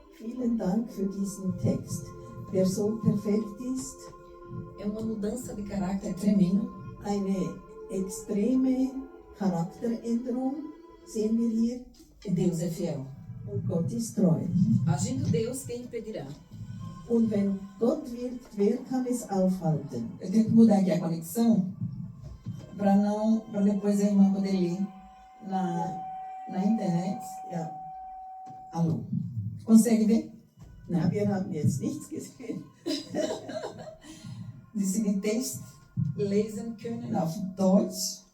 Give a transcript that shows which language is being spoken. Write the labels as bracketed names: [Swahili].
[German] Vielen Dank für diesen Text, der so perfekt ist. [Portuguese] É uma mudança de caráter tremenda. [German] Eine extreme Charakteränderung sehen wir hier. [Portuguese] Deus é fiel. [German] Und Gott ist treu. [Portuguese] Agindo Deus, quem impedirá? [German] Und wenn Gott wirkt, wer kann es aufhalten? [Portuguese] Eu tenho que mudar aqui a conexão para depois a irmã poder ler na internet. [German] Ja. [Portuguese] Alô? Consegue ver? [German] Na, wir haben jetzt nichts gesehen. Die Sie den Text lesen können auf Deutsch.